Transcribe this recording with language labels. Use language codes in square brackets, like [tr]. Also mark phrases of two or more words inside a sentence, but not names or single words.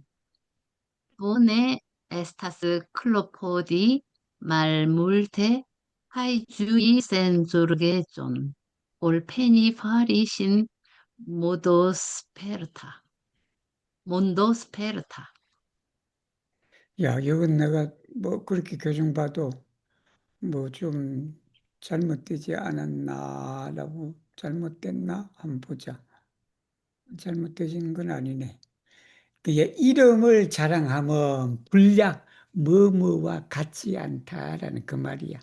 [eo] Bone estas klopodi malmulte kaj ĝui senzorgeĝon, ol peni fari ŝin mondosperta. [ko] 야, 이건 내가 뭐 그렇게 교정 봐도 뭐 좀 잘못되지 않았나라고 잘못됐나 한번 보자. 잘못되진 건 아니네. 그의 이름을 자랑하면 불량 뭐뭐와 같지 않다라는 그 말이야.